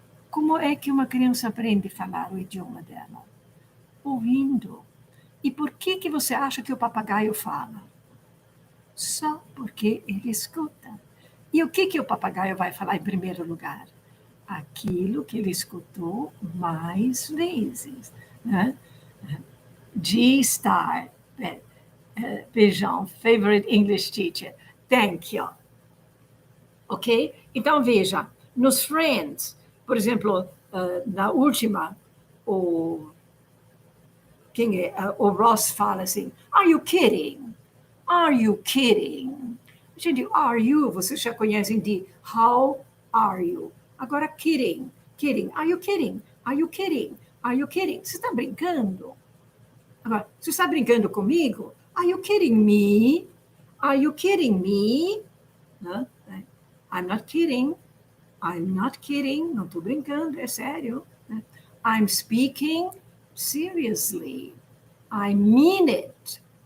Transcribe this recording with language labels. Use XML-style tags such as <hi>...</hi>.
<pt>Como é que uma criança aprende a falar o idioma dela? Ouvindo. E por que você acha que o papagaio fala? Só porque ele escuta. E o que o papagaio vai falar em primeiro lugar? Aquilo que ele escutou mais vezes, né?</pt> <en>G-Star, Beijão, favorite English teacher. Thank you. Ok?</en> <pt>Então, veja, nos Friends, por exemplo, na última, quem é? O Ross fala assim,</pt> <en>are you kidding? Are you kidding?</en> <pt>Gente, are you, vocês já conhecem de</pt> <en>how are you. Agora, kidding, kidding, are you kidding? Are you kidding? Are you kidding?</en> <pt>Você está brincando? Agora, você está brincando comigo?</pt> <en>Are you kidding me? Are you kidding me? I'm not kidding. I'm not kidding.</en> <pt>Não estou brincando, é sério.</pt> <en>I'm speaking seriously. I mean it.</en>